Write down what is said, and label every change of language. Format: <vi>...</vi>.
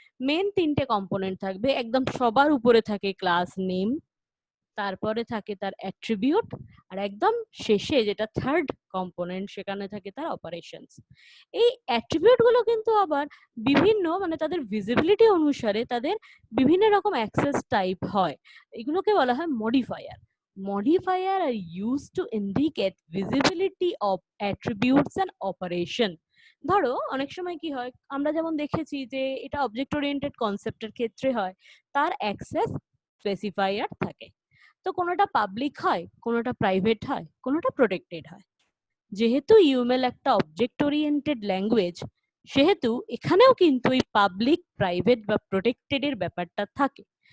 <bn>Main তিনটে component থাকবে, একদম সবার উপরে থাকে ক্লাস নেম, তারপরে থাকে তার অ্যাট্রিবিউট, আর একদম শেষে যেটা থার্ড কম্পোনেন্ট সেখানে থাকে তার অপারেশনস। এই অ্যাট্রিবিউট গুলো কিন্তু আবার বিভিন্ন, মানে তাদের ভিজিবিলিটি অনুসারে তাদের বিভিন্ন রকম অ্যাক্সেস টাইপ হয়। এগুলোকে বলা হয় modifier.</bn> <en>Modifier are used to indicate visibility of attributes and operation.</en> <bn>ধরো অনেক সময় কি হয়, আমরা যেমন দেখেছি যে এটা অবজেক্ট ওরিয়েন্টেড কনসেপ্টের ক্ষেত্রে হয়, তার অ্যাক্সেস স্পেসিফায়ার থাকে। তো কোনোটা পাবলিক হয়, কোনোটা প্রাইভেট হয়, কোনোটা প্রোটেক্টেড হয়। যেহেতু ইউএমএল একটা অবজেক্ট ওরিয়েন্টেড ল্যাঙ্গুয়েজ, সেহেতু এখানেও কিন্তু এই পাবলিক, প্রাইভেট বা প্রোটেক্টেড এর ব্যাপারটা থাকে।</bn>